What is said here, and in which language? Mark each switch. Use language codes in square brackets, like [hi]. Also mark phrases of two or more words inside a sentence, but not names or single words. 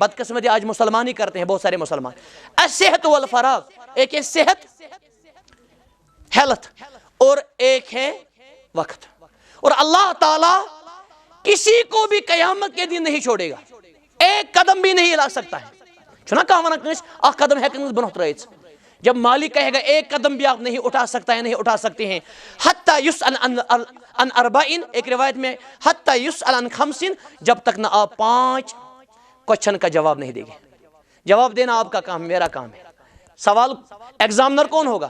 [ur] بدقسمتی آج مسلمان ہی کرتے ہیں، بہت سارے مسلمان. [ar] الصحت والفراغ، [ur] ایک ہے صحت، ہیلتھ، اور ایک ہے وقت. اور اللہ تعالیٰ کسی کو بھی قیامت کے دن نہیں چھوڑے گا، ایک قدم بھی نہیں لا سکتا ہے. [ks] چھنا کہا ونان کنس اخ قدم ہیکن برونٛہہ ترٲیِتھ. [ur] جب مالک کہے گا ایک قدم بھی آپ نہیں اٹھا سکتا ہے، نہیں اٹھا سکتے ہیں. [ar] حتی یسأل عن اربعین، [ur] ایک روایت میں [ar] حتی یسأل عن خمسین، [ur] جب تک نہ آپ 5 کوشچن کا جواب نہیں دیں گے. جواب دینا آپ کا کام، میرا کام ہے. سوال ایگزامنر کون ہوگا؟